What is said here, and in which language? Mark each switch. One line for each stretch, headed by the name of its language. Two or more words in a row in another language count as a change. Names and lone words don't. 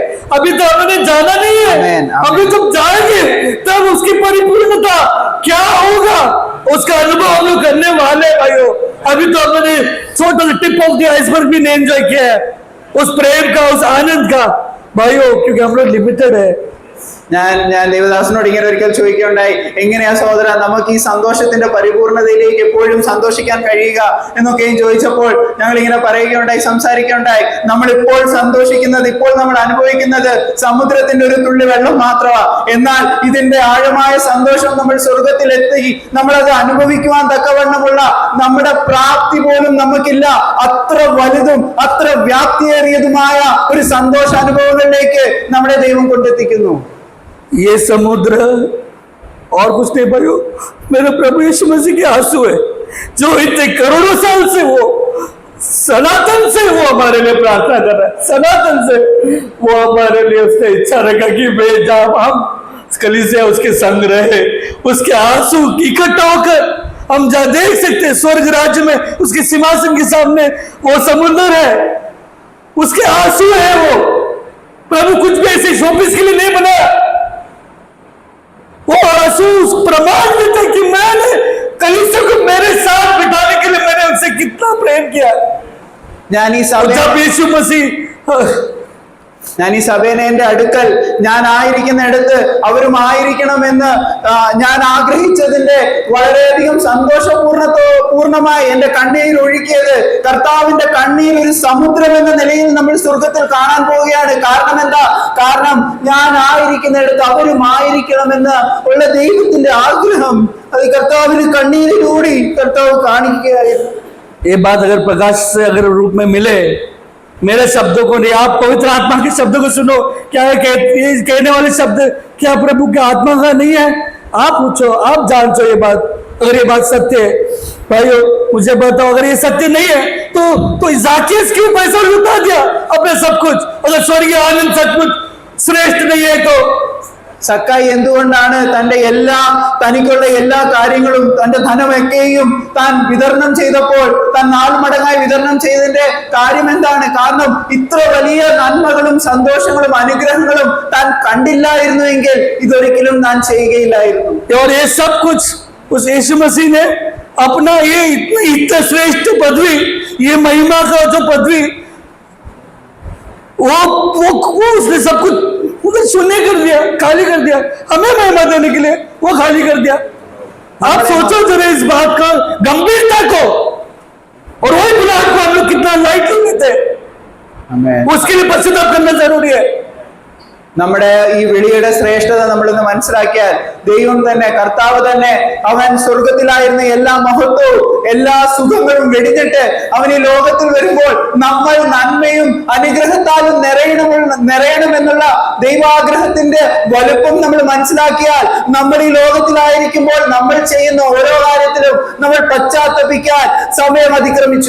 Hindi: अभी तो हमने जाना नहीं है, अभी जब जाएंगे तब उसकी परिपूर्णता क्या होगा उसका अनुभव हम लोग करने वाले भाइयों। अभी तो हमने छोटा सा
English: tip of the iceberg
Hindi: भी नहीं एंजॉय किया है उस प्रेम का, उस आनंद का भाइयों, क्योंकि हम लोग लिमिटेड है।
Malayalam: ഞാൻ ദേവദാസനോട് ഇങ്ങനെ ഒരിക്കൽ ചോദിക്കുകയുണ്ടായി, എങ്ങനെയാ സഹോദര നമുക്ക് ഈ സന്തോഷത്തിന്റെ പരിപൂർണതയിലേക്ക് എപ്പോഴും സന്തോഷിക്കാൻ കഴിയുക എന്നൊക്കെയും ചോദിച്ചപ്പോൾ ഞങ്ങൾ ഇങ്ങനെ പറയുകയുണ്ടായി, സംസാരിക്കുകയുണ്ടായി. നമ്മൾ ഇപ്പോൾ സന്തോഷിക്കുന്നത്, ഇപ്പോൾ നമ്മൾ അനുഭവിക്കുന്നത് സമുദ്രത്തിന്റെ ഒരു തുള്ളി വെള്ളം മാത്രമാണ്. എന്നാൽ ഇതിന്റെ ആഴമായ സന്തോഷം നമ്മൾ സ്വർഗത്തിലെത്തി നമ്മളത് അനുഭവിക്കുവാൻ തക്കവണ്ണമുള്ള നമ്മുടെ പ്രാപ്തി പോലും നമുക്കില്ല. അത്ര വലുതും അത്ര വ്യാപ്തിയേറിയതുമായ ഒരു സന്തോഷാനുഭവങ്ങളിലേക്ക് നമ്മുടെ ദൈവം കൊണ്ടെത്തിക്കുന്നു.
Hindi: ये समुद्र और कुछ नहीं भाइयों, मेरे प्रभु यीशु मसीह के आंसू है, जो इतने करोड़ों साल से वो सनातन से वो हमारे लिए प्रार्थना कर रहा है, सनातन से वो हमारे लिए उसने इच्छा रखा कि मैं जब हम कलीसिया उसके संग रहे, उसके आंसू इकट्ठा होकर हम जहाँ देख सकते हैं स्वर्ग राज्य में उसके सिंहासन के सामने वो समुद्र है, उसके आंसू है। वो प्रभु कुछ भी ऐसे शोपीस के लिए नहीं बनाया, वो आंसू उस प्रमाण में था कि मैंने कलीसिया को मेरे साथ बिठाने के लिए मैंने उनसे कितना प्रेम किया।
Malayalam: ഞാൻ ഈ സഭേനെ എന്റെ അടുക്കൽ ഞാൻ ആയിരിക്കുന്നിടത്ത് അവരും ആയിരിക്കണമെന്ന് ഞാൻ ആഗ്രഹിച്ചതിന്റെ വളരെയധികം പൂർണ്ണമായി എന്റെ കണ്ണീർ ഒഴുക്കിയത് കർത്താവിന്റെ കണ്ണീർ ഒരു സമുദ്രം എന്ന നിലയിൽ നമ്മൾ സ്വർഗത്തിൽ കാണാൻ പോവുകയാണ്. കാരണം എന്താ? കാരണം ഞാൻ ആയിരിക്കുന്നിടത്ത് അവരും ആയിരിക്കണമെന്ന് ഉള്ള ദൈവത്തിന്റെ ആഗ്രഹം അത് കർത്താവിന് കണ്ണീരിലൂടെ കർത്താവ് കാണിക്കുകയായിരുന്നു.
Hindi: ये बात अगर प्रकाश से अगर रूप में मिले, मेरे शब्दों को नहीं, आप पवित्र आत्मा के शब्दों को सुनो। क्या है कहने वाले शब्द क्या प्रभु की आत्मा का नहीं है? आप पूछो, आप जानते हो ये बात। अगर ये बात सत्य है भाइयों मुझे बताओ, अगर ये सत्य नहीं है तो ज़ाकियस क्यों पैसा लुटा दिया अपने सब कुछ? अगर स्वर्गीय आनंद सचमुच श्रेष्ठ नहीं है तो
Malayalam: സക്കായി എന്തുകൊണ്ടാണ് തനിക്കുള്ള എല്ലാ കാര്യങ്ങളും തന്റെ ധനമൊക്കെയും താൻ വിതരണം ചെയ്തപ്പോൾ താൻ 4 മടങ്ങായി വിതരണം ചെയ്തതിന്റെ കാര്യം എന്താണ്? കാരണം ഇത്ര വലിയ നന്മകളും സന്തോഷങ്ങളും അനുഗ്രഹങ്ങളും താൻ കണ്ടില്ലായിരുന്നുവെങ്കിൽ ഇതൊരിക്കലും താൻ ചെയ്യുകയില്ലായിരുന്നു.
Hindi: और ये सब कुछ उस यीशु मसीह ने अपना ये इतना श्रेष्ठ पदवी, ये महिमा का जो पदवी वो उसने सब कुछ शून्य कर दिया, खाली कर दिया, हमें महिमा देने के लिए वो खाली कर दिया। आप सोचो जरा इस बात का गंभीरता को, और वही बुलाहट को हम लोग कितना लाइटली लेते हैं। उसके लिए पश्चाताप करना जरूरी है।
Malayalam: നമ്മുടെ ഈ വിളിയുടെ ശ്രേഷ്ഠത നമ്മളിന്ന് മനസ്സിലാക്കിയാൽ ദൈവം തന്നെ, കർത്താവ് തന്നെ, അവൻ സ്വർഗത്തിലായിരുന്ന എല്ലാ മഹത്വവും എല്ലാ സുഖങ്ങളും വെടിഞ്ഞിട്ട് അവൻ ഈ ലോകത്തിൽ വരുമ്പോൾ നമ്മൾ നന്മയും അനുഗ്രഹത്താലും നിറയണമെന്നുള്ള ദൈവാഗ്രഹത്തിന്റെ വലുപ്പം നമ്മൾ മനസ്സിലാക്കിയാൽ നമ്മൾ ഈ ലോകത്തിലായിരിക്കുമ്പോൾ നമ്മൾ ചെയ്യുന്ന ഓരോ കാര്യത്തിലും നമ്മൾ പശ്ചാത്തപിക്കാൻ സമയം അതിക്രമിച്ചു.